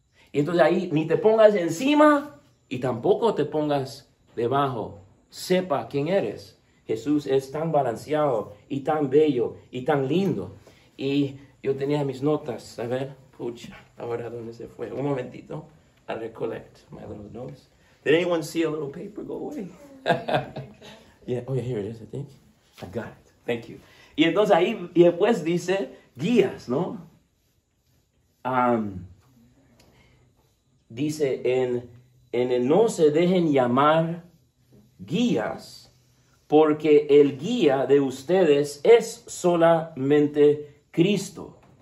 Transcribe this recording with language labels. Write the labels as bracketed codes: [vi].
[es] Y entonces ahí ni te pongas encima y tampoco te pongas debajo. Sepa quién eres. Jesús es tan balanceado y tan bello y tan lindo. Y yo tenía mis notas. A ver, pucha, ahora ¿dónde se fue? Un momentito. [en] I recollect my little notes. Did anyone see a little paper go away? Yeah, oh yeah, here it is, I think. I got it. Thank you. [es] Y entonces ahí, y después dice guías, ¿no? Dice en el no se dejen llamar guías, porque el guía de ustedes es solamente Cristo.